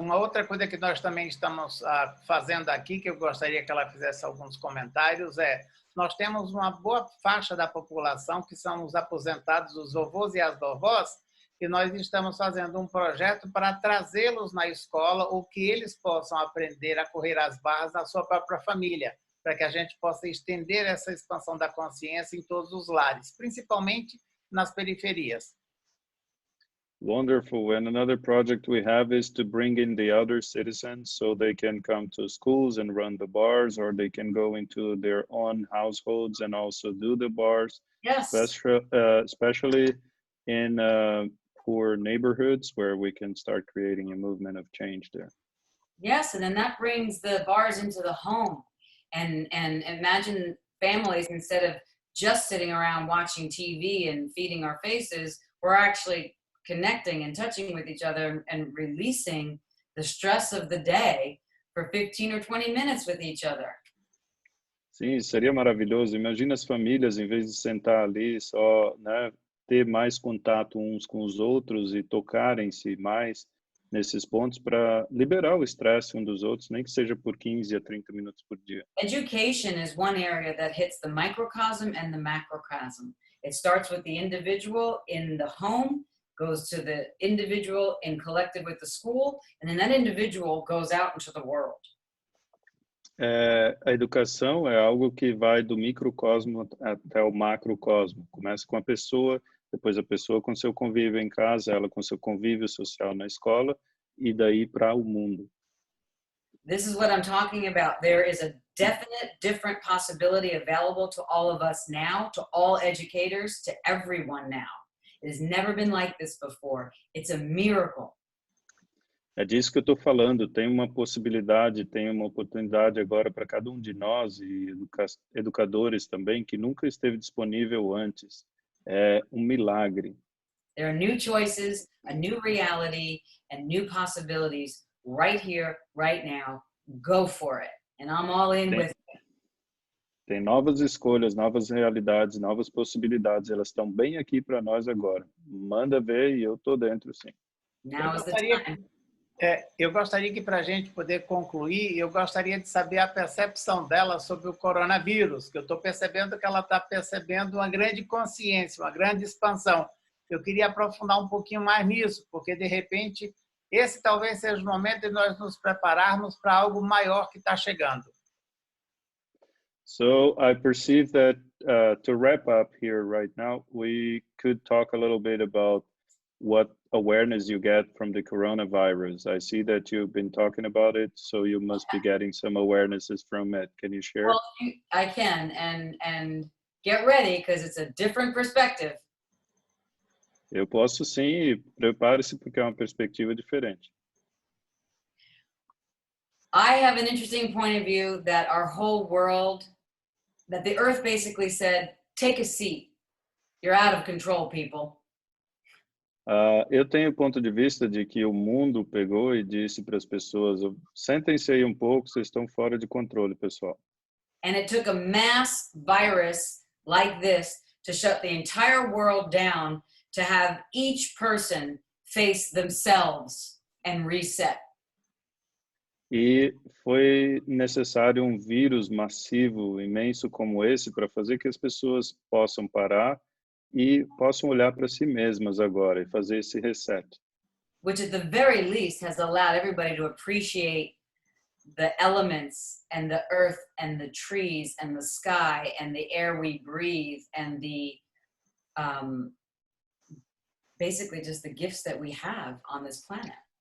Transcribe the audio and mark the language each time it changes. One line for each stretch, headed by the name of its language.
Portuguese: Uma outra coisa que nós também estamos fazendo aqui, que eu gostaria que ela fizesse alguns comentários, nós temos uma boa faixa da população, que são os aposentados, os vovôs e as vovós, e nós estamos fazendo um projeto para trazê-los na escola, ou que eles possam aprender a correr as barras na sua própria família, para que a gente possa estender essa expansão da consciência em todos os lares, principalmente nas periferias.
English: Wonderful. And another project we have is to bring in the other citizens so they can come to schools and run the bars, or they can go into their own households and also do the bars. Yes. Especially in poor neighborhoods where we can start creating a movement of change there. Yes, and then that brings the bars into the home. And imagine families, instead of just sitting around watching TV and feeding our faces, we're actually connecting and touching with each other and releasing the stress of the day for 15 or 20 minutes with each other.
Portuguese: Sim, seria maravilhoso. Imagina as famílias, em vez de sentar ali só, né, ter mais contato uns com os outros e tocarem-se mais, nesses pontos para liberar o estresse um dos outros, nem que seja por 15 a 30 minutos por dia.
English: Education is one area that hits the microcosm and the macrocosm. It starts with the individual in the home, goes to the individual in collective with the school, and then that individual goes out into the world.
Portuguese: A educação é algo que vai do microcosmo até o macrocosmo. Começa com a pessoa, depois a pessoa com seu convívio em casa, ela com seu convívio social na escola, e daí para o mundo.
English: This is what I'm talking about. There is a definite different possibility available to all of us now, to all educators, to everyone now. It has never been like this before. It's a miracle.
Portuguese: É disso que eu estou falando. Tem uma possibilidade, tem uma oportunidade agora para cada um de nós e educadores também que nunca esteve disponível antes. É um milagre.
English: There are new choices, a new reality, and new possibilities right here, right now. Go for it. And I'm all in with it.
Portuguese: Tem novas escolhas, novas realidades, novas possibilidades. Elas estão bem aqui para nós agora. Manda ver e eu estou dentro, sim.
English: Now is the time.
Portuguese: Eu gostaria que, para a gente poder concluir, eu gostaria de saber a percepção dela sobre o coronavírus, que eu estou percebendo que ela está percebendo uma grande consciência, uma grande expansão. Eu queria aprofundar um pouquinho mais nisso, porque, de repente, esse talvez seja o momento de nós nos prepararmos para algo maior que está chegando.
English: So I perceive that to wrap up here right now, we could talk a little bit about what awareness you get from the coronavirus. I see that you've been talking about it, so you must be getting some awarenesses from it. Can you share? Well, I can, and get ready, because it's a different perspective.
Portuguese: Eu posso sim, e prepare-se porque é uma perspectiva diferente.
English: I have an interesting point of view that our whole world, that the earth basically said, take a seat. You're out of control, people.
Portuguese: Eu tenho o ponto de vista de que o mundo pegou e disse para as pessoas, sentem-se aí um pouco, vocês estão fora de controle, pessoal.
English: And it took a mass virus like this to shut the entire world down, to have each person face themselves and reset.
Portuguese: E foi necessário um vírus massivo, imenso como esse, para fazer que as pessoas possam parar e possam olhar para si mesmas agora e fazer esse reset.
English: Which at the very least has allowed everybody to appreciate the elements and the earth and the trees and the sky and the air we breathe and the basically just the gifts that we have on this planet.